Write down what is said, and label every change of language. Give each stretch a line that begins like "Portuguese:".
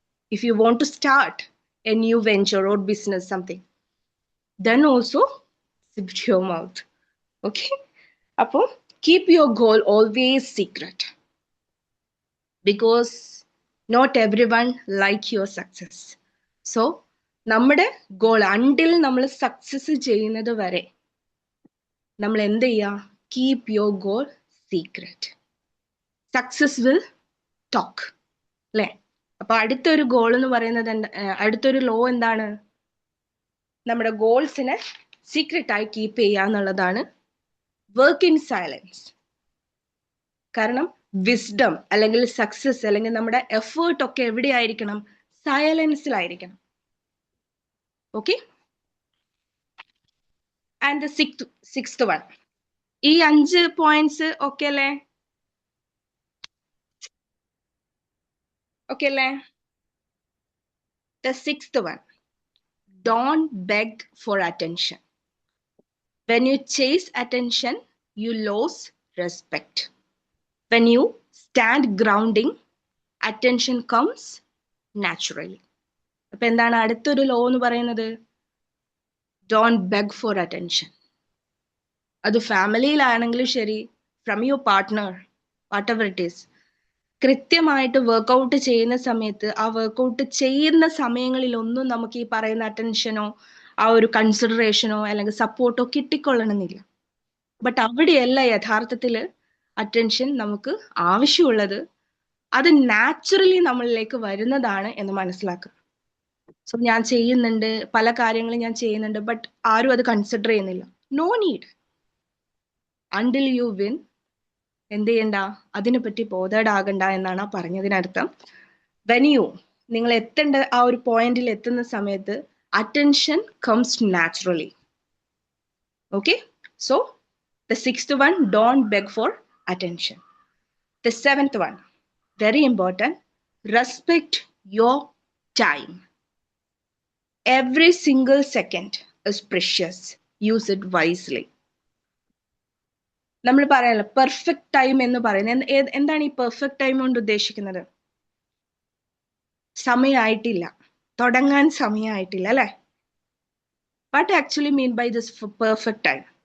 English: If you want to start a new venture or business, something, then also zip it to your mouth. Okay? Appo, keep your goal always secret. Because not everyone like your success.
Malayalam: So, നമ്മുടെ goal until നമ്മൾ success ചെയ്യുന്നത് വരെ നമ്മൾ എന്ത് ചെയ്യുക?
English: Keep your goal secret. Success will talk അല്ലേ?
Malayalam: അപ്പൊ അടുത്തൊരു ഗോൾ എന്ന് പറയുന്നത് അടുത്തൊരു ലോ എന്താണ്? നമ്മുടെ ഗോൾസിനെ സീക്രട്ട് ആയി കീപ്പ് ചെയ്യുക എന്നുള്ളതാണ്. Work in silence. കാരണം വിസ്ഡം അല്ലെങ്കിൽ സക്സസ് അല്ലെങ്കിൽ നമ്മുടെ എഫേർട്ട് ഒക്കെ എവിടെയായിരിക്കണം? സൈലൻസിലായിരിക്കണം. Okay.
English: And the sixth one.
Malayalam: ഈ 5 പോയിന്റ്സ് ഓക്കെ അല്ലേ? ഓക്കെ അല്ലേ?
English: The sixth one, don't beg for attention. When you chase attention, you lose respect. When you stand grounding, attention comes naturally.
Malayalam: അപ്പൊ എന്താണ് അടുത്തൊരു law എന്ന് പറയുന്നത്?
English: Don't beg for attention.
Malayalam: അത് ഫാമിലിയിലാണെങ്കിലും ശരി,
English: from your partner, whatever it is,
Malayalam: കൃത്യമായിട്ട് workout ചെയ്യുന്ന സമയത്ത് ആ വർക്കൗട്ട് ചെയ്യുന്ന സമയങ്ങളിലൊന്നും നമുക്ക് ഈ പറയുന്ന അറ്റൻഷനോ ആ ഒരു കൺസിഡറേഷനോ അല്ലെങ്കിൽ സപ്പോർട്ടോ കിട്ടിക്കൊള്ളണമെന്നില്ല. ബട്ട് അവിടെയല്ല യഥാർത്ഥത്തിൽ അറ്റൻഷൻ നമുക്ക് ആവശ്യമുള്ളത്. അത് നാച്ചുറലി നമ്മളിലേക്ക് വരുന്നതാണ് എന്ന് മനസ്സിലാക്കുക. സോ ഞാൻ ചെയ്യുന്നുണ്ട്, പല കാര്യങ്ങളും ഞാൻ ചെയ്യുന്നുണ്ട്, ബട്ട് ആരും അത് കൺസിഡർ ചെയ്യുന്നില്ല. No need.
English: until you win
Malayalam: എന്ത് ചെയ്യണ്ട, അതിനെപ്പറ്റി ബോധേഡ് ആകണ്ട എന്നാണ് ആ പറഞ്ഞതിനർത്ഥം. വെൻ യു നിങ്ങൾ എത്തേണ്ട ആ ഒരു പോയിന്റിൽ എത്തുന്ന സമയത്ത്
English: Attention comes naturally.
Malayalam: Okay, so
English: the sixth one, don't beg for attention. The seventh one, very important, respect your time. Every single second is precious. Use it wisely.
Malayalam: നമ്മൾ പറയാലോ പെർഫെക്റ്റ് ടൈം എന്ന് പറയുന്നത്. എന്താണ് ഈ പെർഫെക്റ്റ് ടൈം കൊണ്ട് ഉദ്ദേശിക്കുന്നത്? സമയമായിട്ടില്ല, തുടങ്ങാൻ സമയമായിട്ടില്ല അല്ലെ?
English: What actually mean by this perfect time?